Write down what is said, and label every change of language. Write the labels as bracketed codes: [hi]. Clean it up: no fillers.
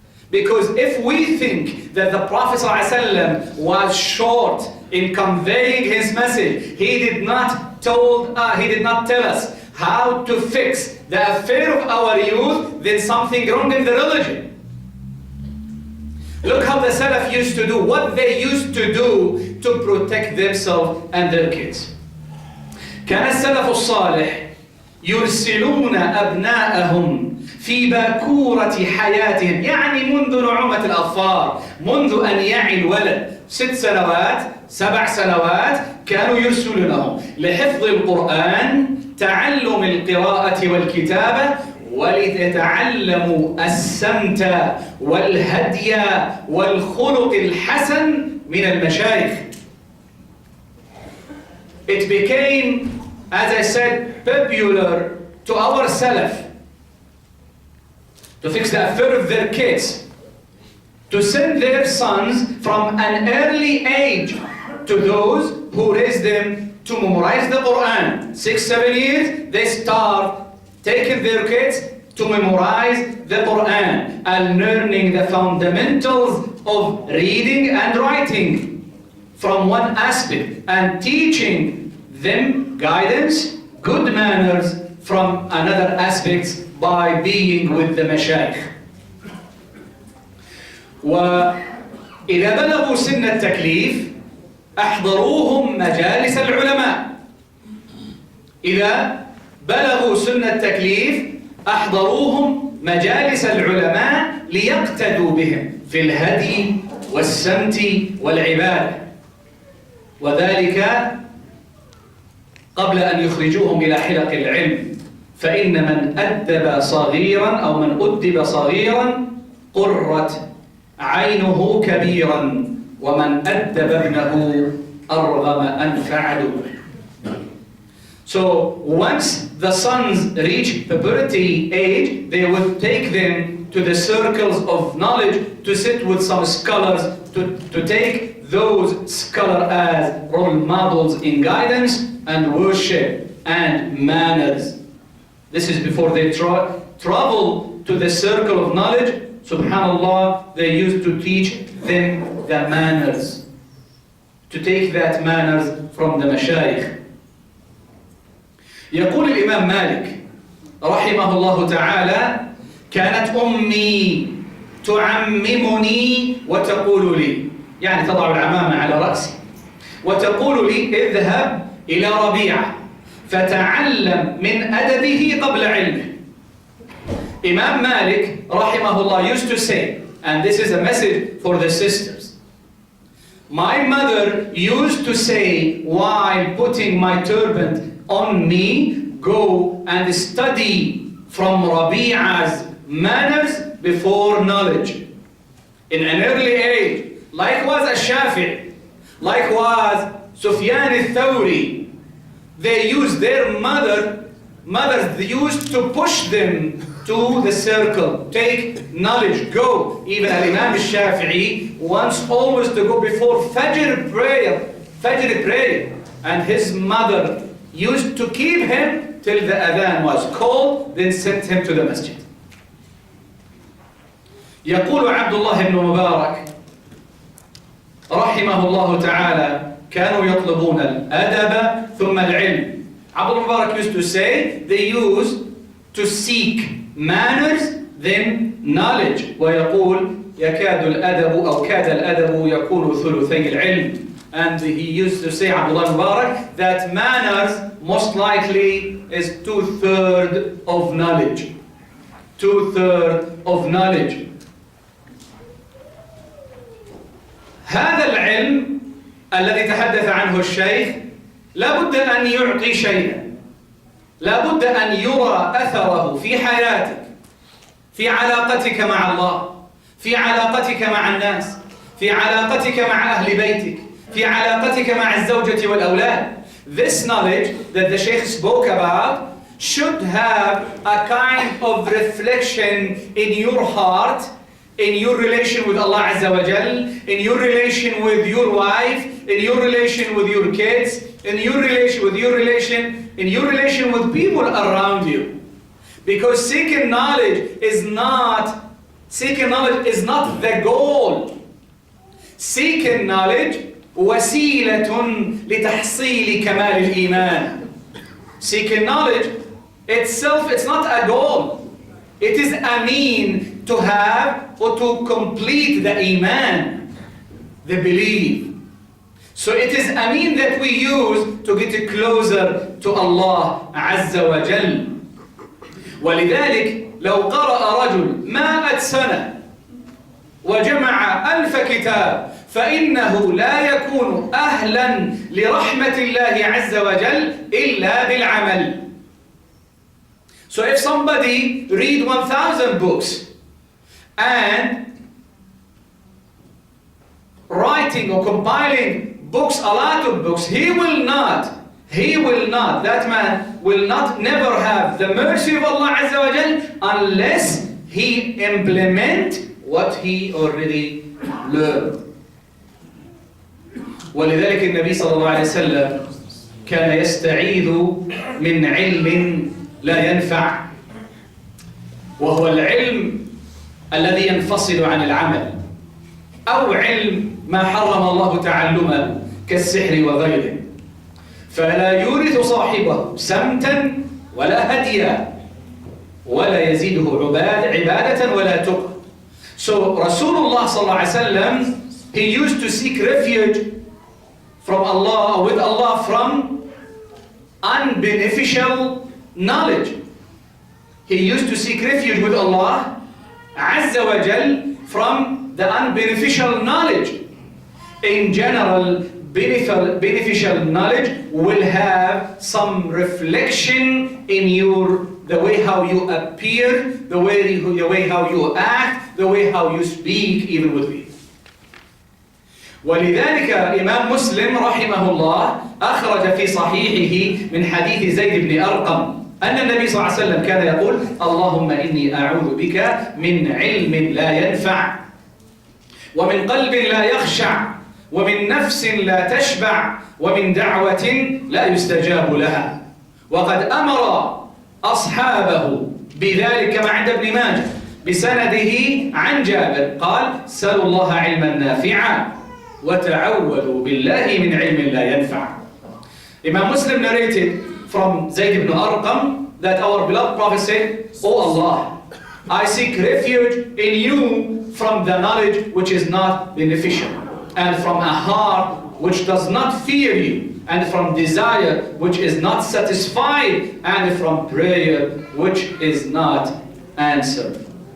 [en] Because if we think that the Prophet ﷺ was short in conveying his message, he did not tell us how to fix the affair of our youth, then something wrong in the religion. Look how the Salaf used to do, what they used to do to protect themselves and their kids. [ar] كان السلف الصالح يرسلون أبناءهم في باكورة حياتهم، يعني منذ نعومة الأظفار، منذ أن يعي الولد 6 سنوات 7 سنوات كانوا يرسلونهم لحفظ القرآن، تعلم القراءة والكتابة، ولتتعلموا السمت والهدي والخلق الحسن من المشايخ. [en] It became, as I said, popular to our Salaf to fix the affair of their kids, to send their sons from an early age to those who raised them to memorize the Quran. 6-7 years, they start taking their kids to memorize the Quran and learning the fundamentals of reading and writing from one aspect, and teaching them guidance, good manners from another aspect by being with the mashayikh. [ar] وإذا بلغوا سن التكليف أحضروهم مجالس العلماء. إذا بلغوا سن التكليف أحضروهم مجالس العلماء ليقتدوا بهم في الهدي والسمت والعبادة، وذلك قبل أن يخرجوهم إلى حلق العلم. فإن من أدب صغيرا أو من أدب صغيرا قرت عينه كبيرا، ومن أدب ابنه أرغم أنف عدوه. [en] So once the sons reach puberty age, they would take them to the circles of knowledge to sit with some scholars, to take those scholars as role models in guidance and worship and manners. This is before they travel to the circle of knowledge. Subhanallah, they used to teach them the manners, to take that manners from the mashayikh. [ar] يقول الإمام مالك رحمه الله تعالى: كانت أمي تعممني وتقول لي، يعني تضع العمامة على رأسي، وتقول لي: اذهب إلى ربيعة فتعلم من أدبه قبل علمه. [en] Imam Malik rahimahullah used to say, and this is a message for the sisters, my mother used to say while putting my turban on me, go and study from Rabi'a's manners before knowledge. In an early age, likewise Ash-Shafi'i, likewise Sufyan al-Thawri, they used their mothers they used to push them to the circle. Take knowledge, go. Even Imam al-Shafi'i once almost to go before Fajr prayer, and his mother used to keep him till the adhan was called, then sent him to the masjid. [ar] يقول عبد الله بن مبارك رحمه الله تعالى كانوا يطلبون الأدب ثم العلم. [en] Abdul Mubarak used to say they used to seek manners then knowledge. [ar] ويقول يكاد الأدب أو كاد الأدب يكون ثلثي العلم. [en] And he used to say, Abdullah Mubarak, that manners most likely is 2/3 of knowledge. 2/3 of knowledge. [ar] هذا العلم الذي تحدث عنه الشيخ لابد أن يعطي شيئا، لابد أن يرى أثره في حياتك، في علاقتك مع الله، في علاقتك مع الناس، في علاقتك مع أهل بيتك، في علاقتك مع الزوجة والأولاد. [en] This knowledge that the Shaykh spoke about should have a kind of reflection in your heart, in your relation with Allah Azza wa Jal, in your relation with your wife, in your relation with your kids, in your relation with people around you. Because seeking knowledge is not the goal. Seeking knowledge [ar] وسيلة لتحصيل كمال الإيمان. [en] Seeking knowledge itself, it's not a goal. It is a mean to have or to complete the iman, the belief. So it is a mean that we use to get closer to Allah Azza wa Jal. [ar] ولذلك لو قرأ رجل 100 سنة وجمع 1000 كتاب فإنه لا يكون أهلا لرحمة الله عز وجل إلا بالعمل. [en] So if somebody read 1000 books and writing or compiling books, a lot of books, that man will never have the mercy of Allah Azza wa Jal unless he implement what he already learned. [ar] ولذلك النبي صلى الله عليه وسلم كان يستعيذ من علم لا ينفع، وهو العلم الذي ينفصل عن العمل، أو علم ما حرم الله تعلمه كالسحر وغيره، فلا يورث صاحبه سمتا ولا هديا ولا يزيده عبادة ولا تقى. [en] So Rasulullah sallallahu alaihi wasallam, he used to seek refuge from Allah or with Allah from unbeneficial knowledge. He used to seek refuge with Allah Azza wa Jal from the unbeneficial knowledge. In general, beneficial knowledge will have some reflection in the way how you appear, the way how you act, the way how you speak even with people. [ar] ولذلك الإمام مسلم رحمه الله أخرج في صحيحه من حديث زيد بن أرقم أن النبي صلى الله عليه وسلم كان يقول: اللهم إني أعوذ بك من علم لا ينفع، ومن قلب لا يخشع، ومن نفس لا تشبع، ومن دعوة لا يستجاب لها. وقد أمر أصحابه بذلك كما عند ابن ماجه بسنده عن جابر قال: سلوا الله علما نافعا وتعوذوا بالله من علم لا ينفع. [en] Imam Muslim narrated from Zayd ibn Arqam that our beloved Prophet said, "O Allah, I seek refuge in you from the knowledge which is not beneficial, and from a heart which does not fear you, and from desire which is not satisfied, and from prayer which is not answered."